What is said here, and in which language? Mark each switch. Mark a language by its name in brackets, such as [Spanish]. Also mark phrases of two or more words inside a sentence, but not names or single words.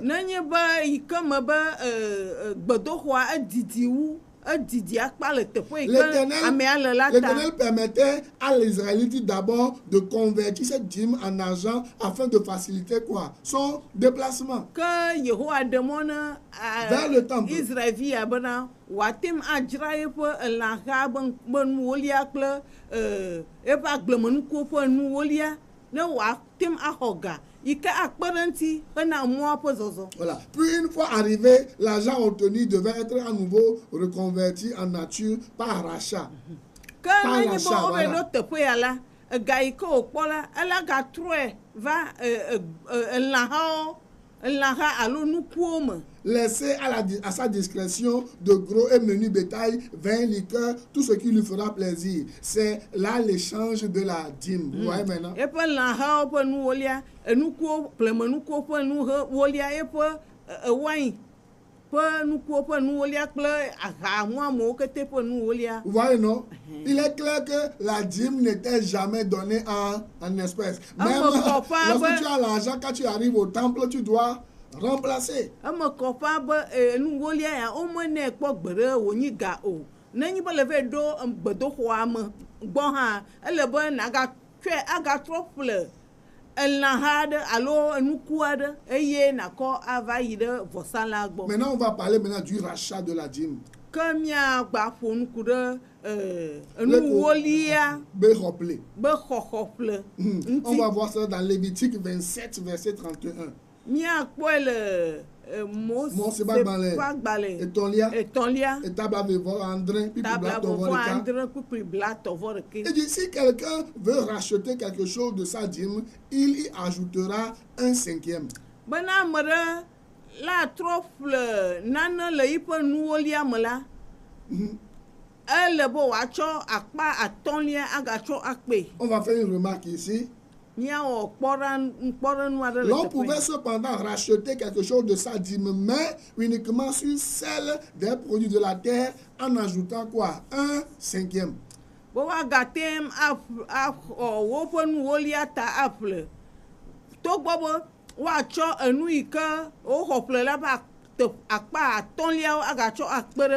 [Ewe] Nenye be yi ke me be gbedoxɔa edidi akpa le teƒe yi ke amea le la ta. [French] L'Éternel permettait à l'Israélite d'abord de convertir cette dîme en argent afin de faciliter quoi? Son déplacement. [Ewe] Ke Yehowa ɖe mɔ ne [French] Vers le temple. [Ewe] Israelvia bena wòatem adzra yeƒe elãha be nuwolia kple eƒe agblemenukuwo ƒe nuwolia ne wòatem axɔ ga yi ke akpe ɖe ŋuti hena mɔa ƒe zɔzɔ. [French] Voilà. Puis une fois arrivé, l'argent obtenu devait être à nouveau reconverti en nature par rachat. [Ewe] Ke nenye be wobe ɖo teƒe ya la ega yi ke wòkpɔ la ela gatrɔe va elãha alo nukuwo me. [French] Laissé à sa discrétion de gros et menus bétail, vin, liqueur, tout ce qui lui fera plaisir. C'est là l'échange de la dîme. Vous voyez maintenant? [Ewe] Eƒe lãhawo ƒe nuwolia, enukuwo, ƒlemenukuwo ƒe nuwolia, eƒe wine ƒe nukuwo ƒe nuwolia kple aha muamewo kete ƒe nuwolia. [French] Vous voyez, non? Il est clair que la dîme n'était jamais donnée en espèces. Même lorsque tu as l'argent, quand tu arrives au temple, tu dois remplacer. [Ewe] Eme kɔ ƒã be nuwolia ya womenɛ kpɔ gbe ɖe wònyi ga o. Nenye be le ve ɖo gbedoxɔa me gbɔ hã, ele be agatrɔ ƒle elãha aɖe alo enuku aɖe eye nakɔ ava yi ɖe vɔsala gbɔ. [French] Maintenant, on va parler maintenant du rachat de la dîme. [Ewe] Ke miagba ƒo nuku ɖe enuwolia Be xɔƒle. be xɔxɔƒle [French] On [Ewe] ŋuti. [French] va voir ça dans Lévitique 27, verset 31. [Ewe] Miakpɔe le Mose Mose ƒe agbalẽ agbalẽ etɔ̃lia, etɔ̃lia et table avevɔ andre, puis tabla blatɔvɔ vɔvɔ ɖeka. andre kpukpli blatɔvɔ ɖeke. [French] Il dit, si quelqu'un veut racheter quelque chose de sa dîme, il y ajoutera un cinquième. [Ewe] Bena ame ɖe la trɔ ƒle nane le yiƒe nuwolia me la, ele be wòatsɔ akpa atɔ̃lia agatsɔ akpe. [French] On va faire une remarque ici. [Ewe] Míawɔ kpɔɖenu aɖe le [French] L'on [Ewe] teƒe [French] pouvait [Ewe] ya. [French] cependant racheter quelque chose de sa dîme, mais uniquement sur celle des produits de la terre en ajoutant quoi? Un cinquième. [Ewe] Be woagatem axɔ woƒe nuwolia ta aƒle. Togbɔ be woatsɔ enu yi ke woxɔ ƒle la ƒe akpa atɔ̃liawo agatsɔ akpe ɖe